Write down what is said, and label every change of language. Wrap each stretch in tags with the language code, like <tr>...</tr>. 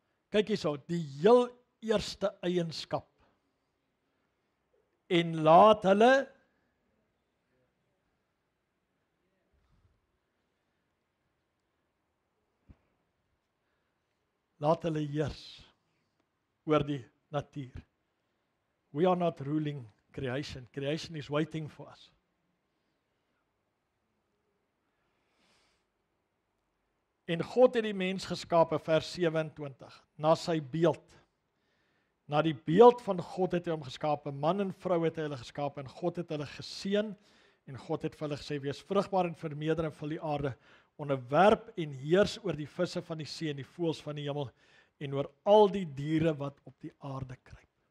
<af>Kyk hierso, die heel eerste eienskap. En laat hulle heers oor die natuur.</af> <en>We are not ruling creation. Creation is waiting for us.</en> <af>En God het die mens geskape, vers 27, na sy beeld. Na die beeld van God het hy hom geskape, man en vrou het hy hulle geskape, en God het hulle geseën, en God het vir hulle gesê, wees vrugbaar en vermeerder en vul die aarde, onderwerp en heers oor die visse van die see en die voëls van die hemel, en oor al die diere wat op die aarde kruip.</af>